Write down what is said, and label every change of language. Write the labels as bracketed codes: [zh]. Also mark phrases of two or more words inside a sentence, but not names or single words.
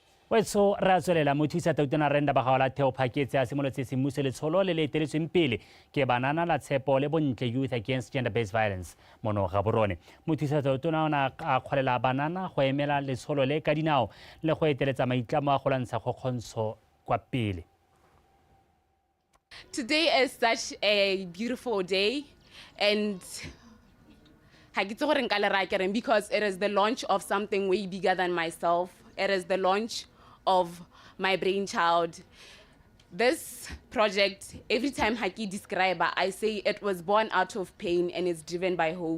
[tn] wetso re a tswelela mo thusa tautona renda ba gaola theo phaketse a simolotse semmuso letsholo le le eteletsweng pele ke banana la tshepo le bontle [en] youth against gender based violence [tn] mono ga borone mo thusa tautona ona a kgolela banana go emela letsholo le ka dinao le go eteletsa maitlamo a go lwantsha kgokgontsho kwa pele. [en] Today is such a beautiful day, and because it is the launch of something way bigger than myself. It is the launch of my brainchild. This project, every time Haki describe it, I say it was born out of pain and is driven by hope.